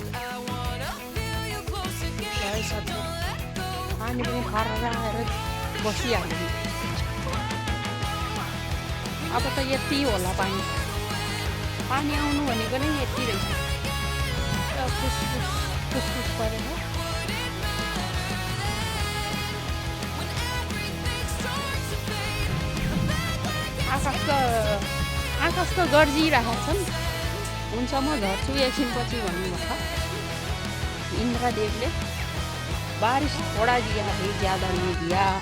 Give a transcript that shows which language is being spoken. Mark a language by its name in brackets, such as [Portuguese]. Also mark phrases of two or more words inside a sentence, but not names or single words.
[English] I wanna feel you close again. Don't let go. [Nepali] पानी पनि खरेर आएर बसिहाल्यो। अब त यति होला पानी आउनु भनेको नै यति रहेछ। फुसफुस परेर आकाश त गर्जिरहेको छन्। हुन्छ म झर्छु एकछिनपछि भन्नुभएको इन्द्रदेवले। [Hindi] बारिश थोड़ा दिया है ज्यादा नहीं दिया।